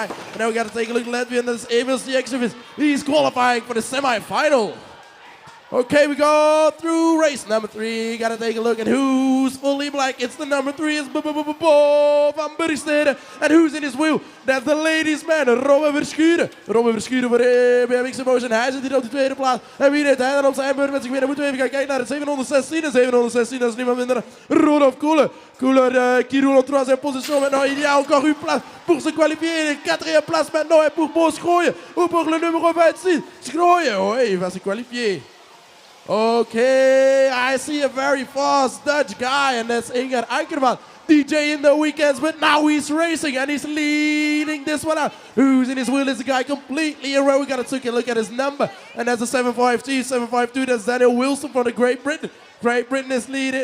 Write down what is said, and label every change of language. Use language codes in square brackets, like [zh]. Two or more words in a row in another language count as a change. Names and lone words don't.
[en] And now we got to take a look at Latvian, that's Emil Sieksevic. He's qualifying for the semi-final. Okay, we go through race number 3. Got to take a look at who's fully black. It's the number 3, it's Bo van Burgstede. And who's in his wheel? That's the ladies man, Robin Verschuren. [nl] Robin Verschuren voor BMX Emotion. Hij zit hier op de tweede plaats. En wie deed hij dan op zijn beurt met zich winnen? Moeten we even gaan kijken naar het 716. En 716, dat is niemand minder dan Rodolphe Koller. [fr] Koller qui roule en troisième position. Maintenant, il y a encore une place pour se qualifier. Quatrième place maintenant est pour Bo Schrooien. Ou pour le numéro 26. Schrooien, oui, il va se qualifier. [en] Okay, I see a very fast Dutch guy, and that's Inger Eikerman. DJ in the weekends, but now he's racing and he's leading this one out. Who's in his wheel is the guy completely in row. We gotta take a look at his number, and that's a 752. 752, that's Daniel Wilson from the Great Britain. Great Britain is leading.